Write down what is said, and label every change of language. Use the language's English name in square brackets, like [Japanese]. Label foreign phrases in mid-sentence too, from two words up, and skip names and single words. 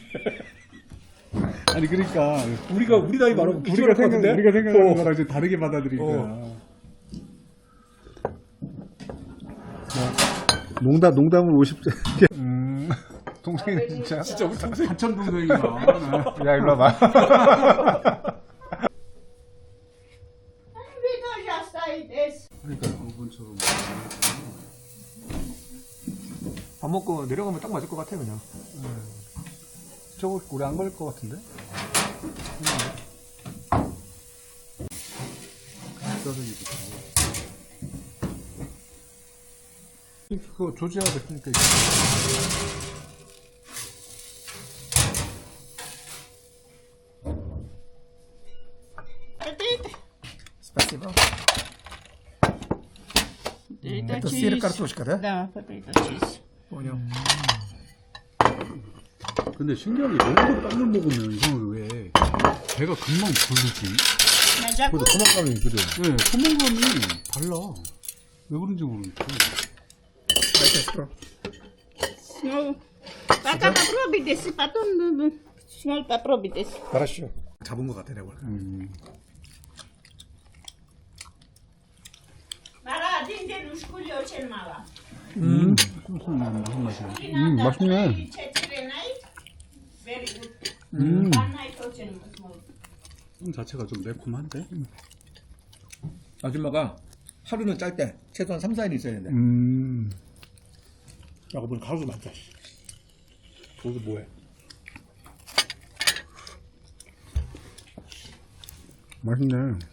[Korean] 아니 그러니까 우리 나이 많으면 우리가 생각하는 어. 거랑 좀 다르게 받아들이니까 농담은 50대 동생이 진짜 우리 동생 사촌 동생이다. 야 일로 와봐. [Russian] Вы тоже оставитесь. [Korean] 그러니까 어분처럼 밥 먹고 내려가면 딱 맞을 것 같아 그냥. 저거 오래 안 걸릴 것 같은데? 그거 조지아가 됐으니까. [Russian] Спасибо. Это сыр картошка, да? Да, [English] potato cheese. [Russian] Понял. [Korean] 근데 신기하게 여기서 빵을 먹으면 이상하게 왜 배가 금방 부르지? 맞아. 포만감이 그래. 네, 포만감이 달라. 왜 그런지 모르겠어. 맛있어. [Russian] Ну, пока попробуйте, потом снова попробуйте. [Korean] 알았어. 잡은 것 같아 내가. [Russian] Мара, один день в школе очень мало. [Korean] 무슨 맛이야? 맛있네. [English] Very good. One night очень small. [Korean] 빵 자체가 좀 매콤한데? 아줌마가 하루는 짧게 최소한 3, 4일 있어야 된대. 라고 보니 가수 많다. 거기서 뭐해? 맛있네.